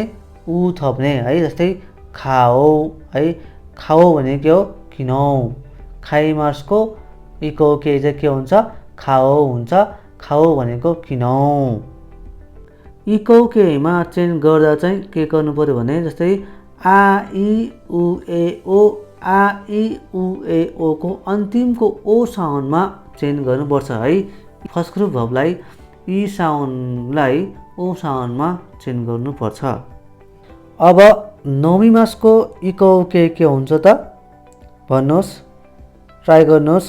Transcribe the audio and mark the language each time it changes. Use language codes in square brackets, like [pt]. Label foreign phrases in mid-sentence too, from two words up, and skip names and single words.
[ne] उ थप्ने है। जस्तै खाओ है। खाओ भने के हो? किनौ। खाइमासको इकोके चाहिँ के हुन्छ? खाओ हुन्छ। खाओ भनेको किनौ। इकोकेमा चेन्ज गर्दा चाहिँ के गर्नु पर्यो भने जस्तै [ja] あいうえお、あいうえお [ne] को अन्तिमको ओ साउन्डमा चेन्ज गर्नुपर्छ है। [en] first group verb [ne] ई साउन्डलाई ओ साउन्डमा चेन्ज गर्नुपर्छ। अब नोमिमासको इकोके के हुन्छ त? भन्नुहोस्, ट्राई गर्नुहोस्।